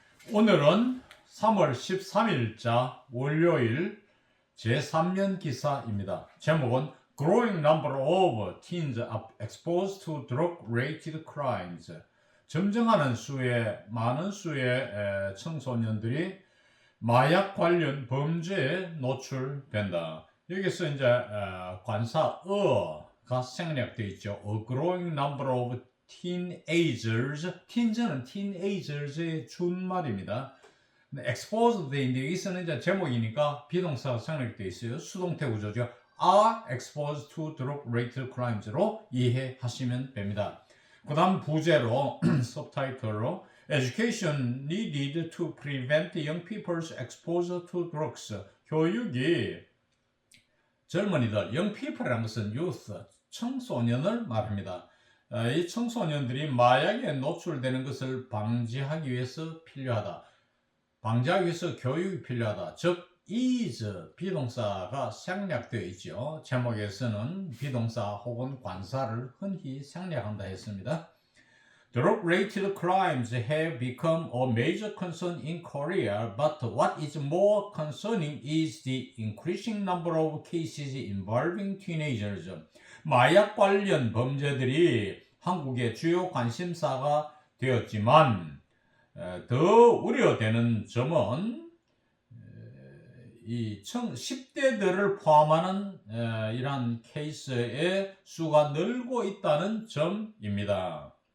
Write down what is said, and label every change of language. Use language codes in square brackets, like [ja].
[ko] 오늘은 3월 13일자 월요일 제3면 기사입니다. 제목은 [en] Growing number of teens exposed to drug-related crimes. [ko] 점증하는 많은 수의 청소년들이 마약 관련 범죄에 노출된다. 여기서 이제 관사 어가 생략되어 있죠. [en] A growing number of teenagers. [ko] teens는 teenagers의 준말입니다. exposed 돼 있는데 여기서는 이제 제목이니까 비동사가 생략되어 있어요. 수동태 구조죠. [en] are exposed to drug-related crimes로 [ko] 이해하시면 됩니다. 그 다음 부제로 서브타이틀로 [en] Education needed to prevent young people's exposure to drugs. [ko] 교육이 젊은이들, young people이라는 것은 youth, 청소년을 말합니다. 이 청소년들이 마약에 노출되는 것을 방지하기 위해서 필요하다. 방지하기 위해서 교육이 필요하다. 즉, is 비동사가 생략되어 있죠. 제목에서는 비동사 혹은 관사를 흔히 생략한다 했습니다. [en] Drug-related crimes have become a major concern in Korea, but what is more concerning is the increasing number of cases involving teenagers. [ko] 마약 관련 범죄들이 한국의 주요 관심사가 되었지만 더 우려되는 점은 이 10대들을 포함하는 이러한 케이스의 수가 늘고 있다는 점입니다.